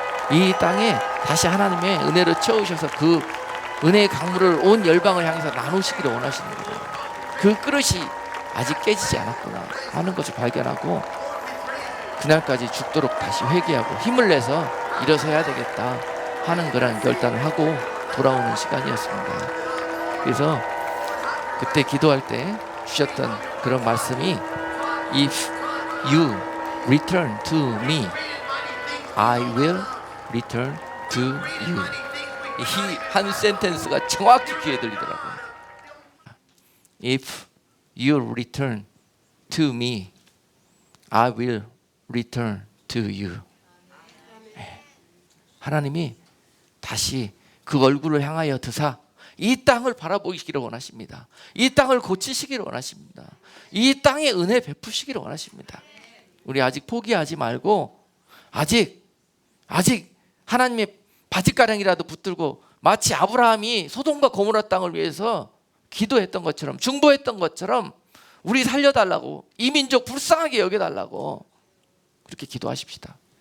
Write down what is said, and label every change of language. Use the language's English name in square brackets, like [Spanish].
[Korean] 이 땅에 다시 하나님의 은혜로 채우셔서 그 은혜의 강물을 온 열방을 향해서 나누시기를 원하시는 거예요. 그 그릇이 아직 깨지지 않았구나 하는 것을 발견하고 그날까지 죽도록 다시 회개하고 힘을 내서 일어서야 되겠다 하는 그런 결단을 하고 돌아오는 시간이었습니다. 그래서 그때 기도할 때 주셨던 그런 말씀이 [English] If you return to me, I will return to you. [Korean] 이 한 센텐스가 정확히 귀에 들리더라고요. [English] If you return to me, I will return to you. [Korean] 하나님이 다시 그 얼굴을 향하여 드사 이 땅을 바라보시기를 원하십니다. 이 땅을 고치시기를 원하십니다. 이 땅에 은혜 베푸시기를 원하십니다. 우리 아직 포기하지 말고 아직 하나님의 바짓가랑이라도 붙들고 마치 아브라함이 소돔과 고모라 땅을 위해서 기도했던 것처럼 중보했던 것처럼 우리 살려달라고, 이 민족 불쌍하게 여겨달라고 그렇게 기도하십시다.